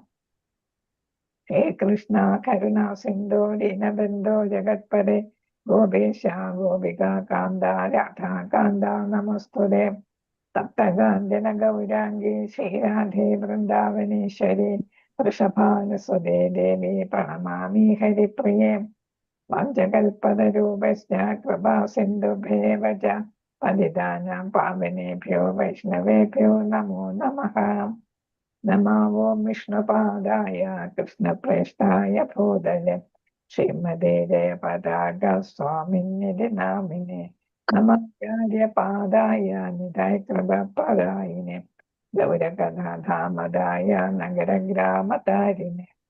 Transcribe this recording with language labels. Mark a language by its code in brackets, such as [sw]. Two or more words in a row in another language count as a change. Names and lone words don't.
[sa] ഹേ കൃഷ്ണ കരുണാ സിന്ധോ ദീനബന്ധോ ജഗത്പദേ ഗോപേശ ഗോപികാ കാന്ത രാധാ കാന്ത നമസ്തുതേ. തപ്തകാഞ്ചന ഗൗരാംഗീ ശ്രീരാധേ വൃന്ദാവനേശ്വരി വൃഷഭാനുസുതേ ദേവി പ്രണമാമി ഹരിപ്രിയേ. വാഞ്ചകൽപതരൂപശ്ച കൃപാ സിന്ധുഭ്യേവ ച പതിതാനാം പാവനേഭ്യോ വൈഷ്ണവേഭ്യോ നമോ നമഃ. നമോ ഓം വിഷ്ണുപാദായ കൃഷ്ണപ്രേഷ്ഠായ ഭൂതലെ ശ്രീമതേ ജയപതാക സ്വാമിന്നിധി നാമിനെ നമസ്കാര്യപാദായ നിതായ കൃപപദായിനെ ഗൗരകഥാധാമദായ നഗരഗ്രാമതാരിനെ.